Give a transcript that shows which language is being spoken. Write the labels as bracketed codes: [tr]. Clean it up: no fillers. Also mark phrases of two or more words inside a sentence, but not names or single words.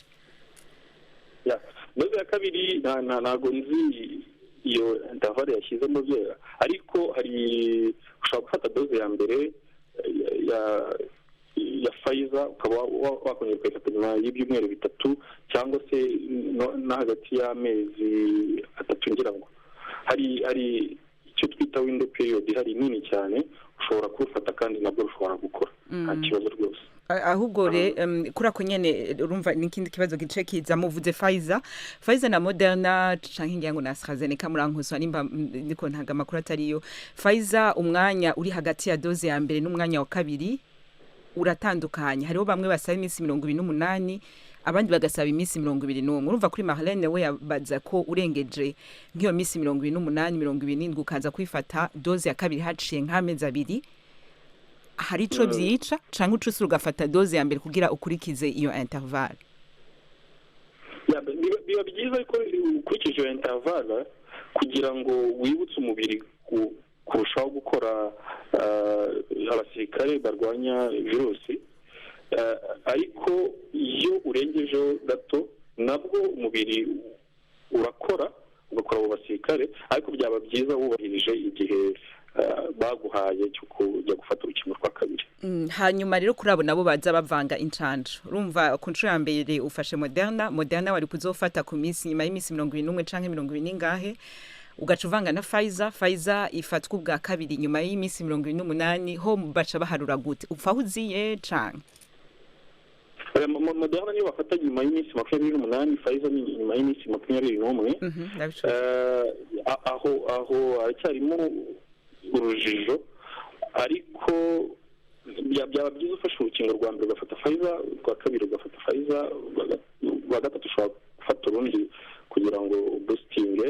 [rw] Doze ya kabiri ntago nzi iyo intervalle yashyizemo byera, ariko hari ushobora gufata doze ya mbere ya Pfizer ukaba wakongera ukayifata nyuma y'ibyumweru bitatu cyangwa se no hagati y'amezi 3 ngira ngo hari icyo twita [en] window period [rw] hari nini cyane ushobora kurufata kandi nabwo ushobora gukora nta kibazo rwose. [rn] Ahubwo kuri ako nyene urumva n'ikindi kibazo gice kiza muvuze Pfizer na Moderna canke ngira ngo na AstraZeneca murankuswa nimba niko ntaga makuru atariyo. [rw] Pfizer umwanya uri hagati ya doze ya mbere n'umwanya wa kabiri uratandukanye, hariho bamwe basaba iminsi 28 abandi bagasaba iminsi 21. [rn] Urumva kuri Marlene we yabaza ko urengeje nk'iyo minsi 28 27 ukaza kwifata doze ya kabiri haciye nk'amezi abiri, hari ico byica canke ucusura ugafata doze ya mbere kugira ukurikize iyo interval? [rw] Biba byiza ko ukurikije iyo interval kugira ngo wibutse umubiri kurushaho gukora abasirikare barwanya virusi, ariko iyo urengejeho gato nabwo umubiri urakora ugakora abo basirikare, ariko byaba byiza wubahirije igihe baguhaye cyo kujya gufata urukingo rwa kabiri. [rn] Hanyuma rero kuri abo nabo baza bavanga incanco, urumva ku nshuro ya mbere ufashe Moderna wari kuzofata ku minsi nyuma y'iminsi 21 canke 20 ngahe, ugaca uvanga na Pfizer ifatwa ubwa kabiri nyuma y'iminsi 28, ho baca baharura gute upfa uziye canke? [rw] Moderna niyo bafata nyuma y'iminsi 28, Pfizer ni nyuma y'iminsi 21. Aho aracyarimo urujijo, ariko byaba byiza ufashe urukingo rwa mbere ugafata Pfizer, rwa kabiri ugafata Pfizer, rwa gatatu ushobora gufata urundi kugira ngo boostinge.